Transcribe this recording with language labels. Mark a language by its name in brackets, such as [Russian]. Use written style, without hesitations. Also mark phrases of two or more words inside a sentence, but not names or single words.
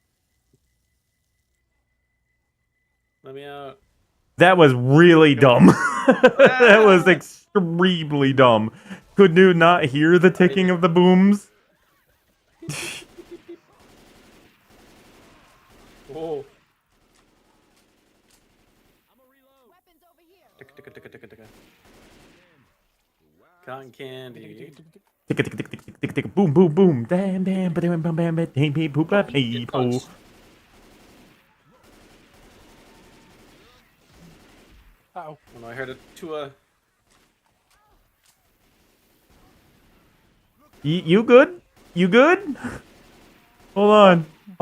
[English] Let me out. That was really dumb. That was extremely dumb. Could you not hear the ticking of the booms? Whoa. Ticka, ticka, ticka, ticka, ticka. Cotton candy. Ticka, ticka, ticka, ticka, ticka, ticka, boom, boom, boom. Damn, damn, bam, bam, bam, bam, bam, bam, boop, bam, hey, Get po. punched. Uh-oh. Oh no, I heard it to a. You good? You good? Hold on. I'll